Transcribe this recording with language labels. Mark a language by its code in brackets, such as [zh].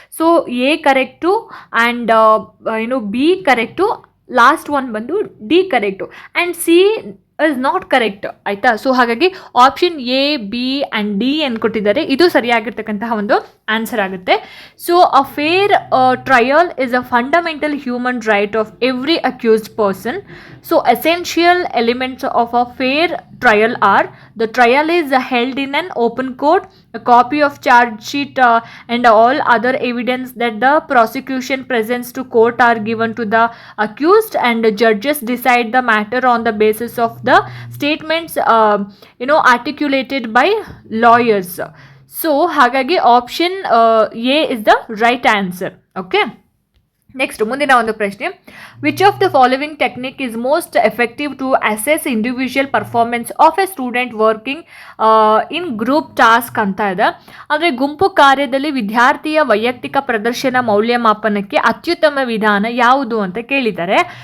[en] So A correct and B correct, last one ಬಂದು D correct and C is not correct, ಆಯಿತಾ? [kn] So ಹಾಗಾಗಿ option A B and D ಏನು ಕೊಟ್ಟಿದ್ದಾರೆ ಇದು ಸರಿಯಾಗಿರ್ತಕ್ಕಂತಹ ಒಂದು ಆನ್ಸರ್ ಆಗುತ್ತೆ. [en] So a fair trial is a fundamental human right of every accused person. So essential elements of a fair trial are: the trial is held in an open court, a copy of charge sheet and all other evidence that the prosecution presents to court are given to the accused, and the judges decide the matter on the basis of the statements articulated by lawyers. So ಹಾಗಾಗಿ option A is the right answer. Okay. Next [kn] ಮುಂದಿನ ಒಂದು ಪ್ರಶ್ನೆ, [en] which of the following technique is most effective to assess individual performance of a student working in group task [kn] ಅಂತ ಇದೆ. ಅಂದರೆ ಗುಂಪು ಕಾರ್ಯದಲ್ಲಿ ವಿದ್ಯಾರ್ಥಿಯ ವೈಯಕ್ತಿಕ ಪ್ರದರ್ಶನ ಮೌಲ್ಯಮಾಪನಕ್ಕೆ ಅತ್ಯುತ್ತಮ ವಿಧಾನ ಯಾವುದು ಅಂತ ಕೇಳಿದ್ದಾರೆ.